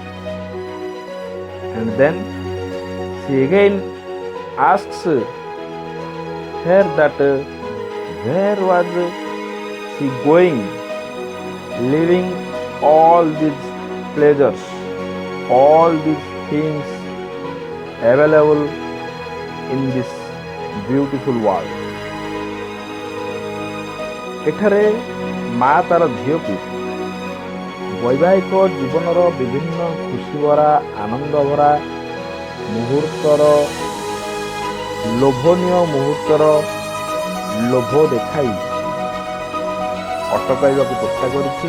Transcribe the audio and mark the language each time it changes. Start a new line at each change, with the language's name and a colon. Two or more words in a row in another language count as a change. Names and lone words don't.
English: and then she again asks her that where was she going, leaving all these pleasures, all these things available in this beautiful world.
Odia: ଏଠାରେ ମା ତାର ଝିଅକୁ ବୈବାହିକ ଜୀବନର ବିଭିନ୍ନ ଖୁସି ଭରା ଆନନ୍ଦ ଭରା ମୁହୂର୍ତ୍ତର ଲୋଭନୀୟ ମୁହୂର୍ତ୍ତର ଲୋଭ ଦେଖାଇ ଅଟକାଇବାକୁ ଚେଷ୍ଟା କରିଛି।